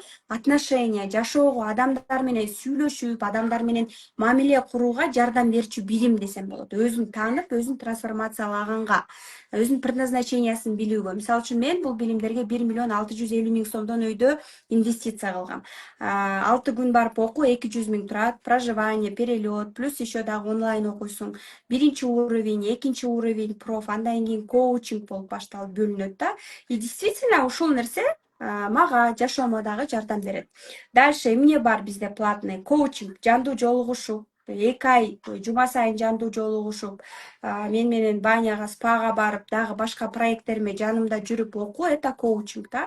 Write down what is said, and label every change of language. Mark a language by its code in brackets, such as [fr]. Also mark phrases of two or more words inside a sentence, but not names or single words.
[ky] Отношения, жашоого, адамдар менен сүйлөшүп, адамдар менен мамиле курууга жардам берчү билим десем болот. Өзүн таанып, өзүн трансформациялаганга, өзүнүн предназначениясын билүүгө. Мисалы үчүн мен бул билимдерге 1 650 000 сомдон өйдө инвестиция кылгам. 6 күн барып окуу 200 000 турат, [ru] проживание, перелет, плюс еще [ky] дагы онлайн окуйсуң. 1 уровень, 2 [ru] уровень проф, [ky] андан кийин коучинг болуп башталып бөлүнөт да. [ru] И действительно [ky] ушул нерсе мага жашоомо дагы жардам берет. Дальше эмне бар бизде платный? Коучинг, жандуу жолугушуу. 2 ай жума сайын жандуу жолугушуп, мен менен баняга, спага барып, дагы башка проекттериме жанымда жүрүп окуу, это коучинг да.